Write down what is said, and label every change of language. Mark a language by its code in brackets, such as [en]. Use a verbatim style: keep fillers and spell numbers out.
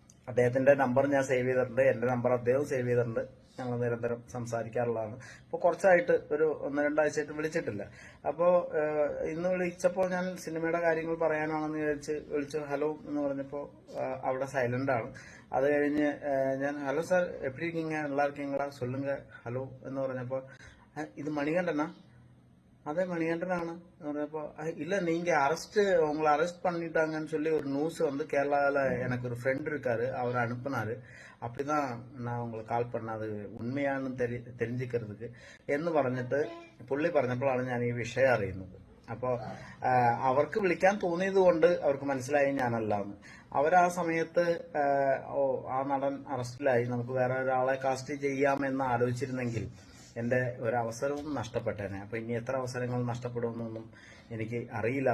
[ml] അദ്ദേഹത്തിന്റെ നമ്പർ ഞാൻ സേവ് ചെയ്തിട്ടുണ്ട്, എൻ്റെ നമ്പർ അദ്ദേഹം സേവ് ചെയ്തിട്ടുണ്ട്. ഞങ്ങൾ നിരന്തരം സംസാരിക്കാറുള്ളതാണ്. ഇപ്പോൾ കുറച്ചായിട്ട് ഒരു ഒന്ന് രണ്ടാഴ്ചയായിട്ട് വിളിച്ചിട്ടില്ല. അപ്പോൾ ഇന്ന് വിളിച്ചപ്പോൾ ഞാൻ സിനിമയുടെ കാര്യങ്ങൾ പറയാനാണെന്ന് വിചാരിച്ച് വിളിച്ചു. ഹലോ എന്ന് പറഞ്ഞപ്പോൾ ഏഹ് അവിടെ സൈലന്റ് ആണ്. അത് കഴിഞ്ഞ് ഏഹ് ഞാൻ ഹലോ സാർ എപ്പിടി [ta] இருக்கீங்க நல்லா இருக்கீங்களா சொல்லுங்க ഹലോ എന്ന് പറഞ്ഞപ്പോൾ "அஹ், ഇത് മണികണ്ഠനാ அதே மணிகண்டனான அப்போ இல்லை நீங்கள் அரெஸ்ட்டு உங்களை அரெஸ்ட் பண்ணிட்டாங்கன்னு சொல்லி ஒரு நியூஸ் வந்து கேரளாவில் எனக்கு ஒரு friend இருக்காரு அவர் அனுப்புனாரு அப்படி தான் நான் உங்களுக்கு கால் பண்ணது உண்மையான்னு தெரி தெரிஞ்சுக்கிறதுக்கு [ml] എന്ന് പറഞ്ഞിട്ട് പുള്ളി പറഞ്ഞപ്പോഴാണ് ഞാൻ ഈ വിഷയം അറിയുന്നത്. അപ്പോൾ അവർക്ക് വിളിക്കാൻ തോന്നിയത് കൊണ്ട് അവർക്ക് മനസ്സിലായി ഞാനല്ല എന്ന്. അവരാ സമയത്ത് ആ, ഓ ആ നടൻ അറസ്റ്റിലായി, നമുക്ക് വേറെ ഒരാളെ കാസ്റ്റ് ചെയ്യാമെന്ന് ആലോചിച്ചിരുന്നെങ്കിൽ എൻ്റെ ഒരു അവസരവും നഷ്ടപ്പെട്ടേനെ. അപ്പോൾ ഇനി എത്ര അവസരങ്ങൾ നഷ്ടപ്പെടുമെന്നൊന്നും എനിക്ക് അറിയില്ല.